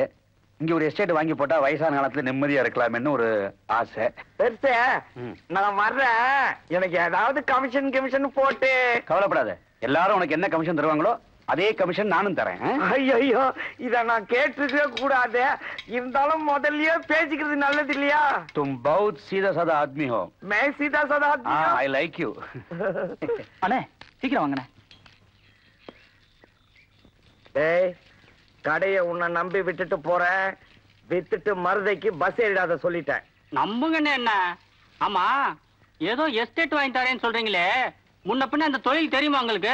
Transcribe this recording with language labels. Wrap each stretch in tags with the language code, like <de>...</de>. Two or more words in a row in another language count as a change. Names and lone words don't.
<ta>இங்க ஒரு எஸ்டேட் வாங்கி போட்டா வயசான காலத்துல நிம்மதியா இருக்கலாம்னு ஒரு ஆசை. பெருசு நான் வர்றேன். எனக்கு ஏதாவது கமிஷன் போட்டு. கவலைப்படாத, எல்லாரும் உனக்கு என்ன கமிஷன் தருவாங்களோ அதே கமிஷன் நானும் தரேன். ஐயோ, இத நான் கேட்டிருக்கவே கூடாது. இருந்தாலும் முதல்லயே பேசிக்கிறது நல்லது இல்லையா?</ta> <hi>तुम बहुत सीधा साधा आदमी हो. मैं सीधा साधा आदमी हूं.</hi> <en>I like you.</en> <ta>அண்ணே, சீக்கிரம் வாங்கண்ணே. டேய், கடையை உன்னை நம்பி விட்டுட்டு போறேன். வித்துட்டு மருதைக்கு பஸ் ஏறிடாத சொல்லிட்டேன். நம்புங்கண்ணே. என்ன ஆமா, ஏதோ எஸ்டேட் வாங்கி தரேன்னு சொல்றீங்களே, முன்ன பின்ன அந்த தொழில் தெரியுமா உங்களுக்கு?</ta>